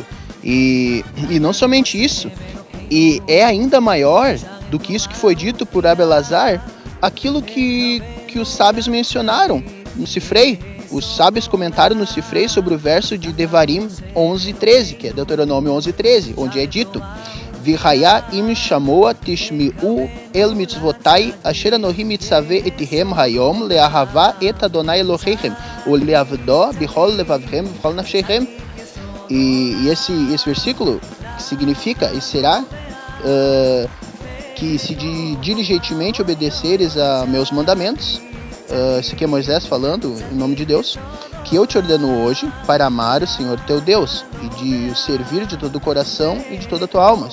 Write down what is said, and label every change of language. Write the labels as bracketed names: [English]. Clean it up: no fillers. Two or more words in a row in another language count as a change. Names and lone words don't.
[Portuguese] E não somente isso, e é ainda maior do que isso que foi dito por Rabi Elazar, aquilo que os sábios mencionaram no Sifrei. Os sábios comentaram no Sifrei sobre o verso de Devarim 11:13, que é Deuteronômio 11:13, onde é dito: [Hebrew] והיה אם שמע תשמעו אל מצותי אשר אנכי מצוה אתכם היום לאהבה את אדני אלהיכם ולעבדו בכל לבבכם בכל נפשכם. [Portuguese] E esse versículo significa, e será que se diligentemente obedeceres a meus mandamentos, isso aqui é Moisés falando em nome de Deus, que eu te ordeno hoje para amar o Senhor teu Deus e de o servir de todo o coração e de toda a tua alma.